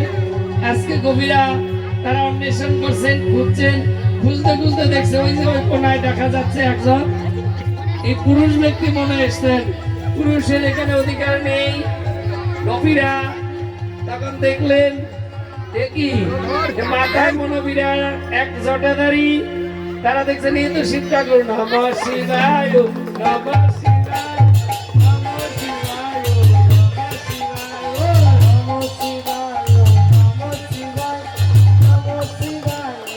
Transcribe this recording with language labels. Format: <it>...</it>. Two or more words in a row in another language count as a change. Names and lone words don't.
<bn>আজকে গোপীরা তারা অন্বেষণ করছেন, খুঁজছেন, খুঁজতে খুঁজতে দেখছে ওই যে ওই কোনায় দেখা যাচ্ছে একজন এই পুরুষ ব্যক্তি মনে এসছেন। পুরুষের এখানে অধিকার নেই। গোপীরা তখন দেখলেন দেখি মাথায় মনোবীরা এক জটাধারী, তারা দেখছেন এই তো শিব ঠাকুর।</bn> <sa>नमः शिवाय नमः शिवाय नमः शिवाय नमः शिवाय नमः शिवाय नमः शिवाय</sa>